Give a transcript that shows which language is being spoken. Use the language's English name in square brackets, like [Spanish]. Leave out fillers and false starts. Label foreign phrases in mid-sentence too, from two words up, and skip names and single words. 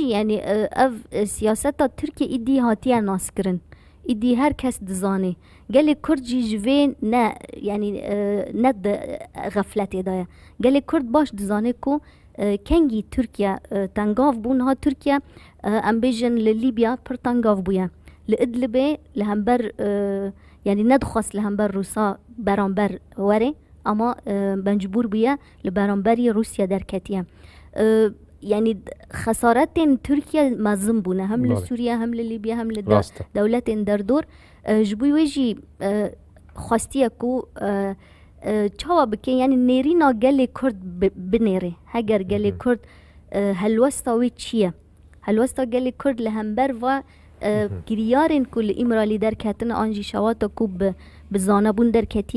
[Kurdish] yanî ev siyaseta Tirkiye îdî hatiye naskirin îdî her kes dizanê gelê Kurd jî ji vê ne yanî ne di xefletê de ye gelê Kurd baş dizanê ku kengî Tirkiye tengav bûn ha Tirkiye em bêjin li Libya pir tengav bûye li Idlibê li hember yanî nedixwast li hember Rûsa beramber were ئەمە بەنجبوور بووە لە بەرامبەری رووسیا دەرکەتیە یعنی خەسارەتێن تورکیا مەزم بوونە هەم لە سووریا هەم لە لیبیا هەم لە دەولەتێن دەردۆر ji bo wê jî xwestiye ku çawa bike yanî nêrîna gelê Kurd binêre heger gelê Kurd helwesta wê çi ye helwesta gelê Kurd li hember va giriyarên ku li İmralî derketine an jî şewata ku bi zanebûn derketiye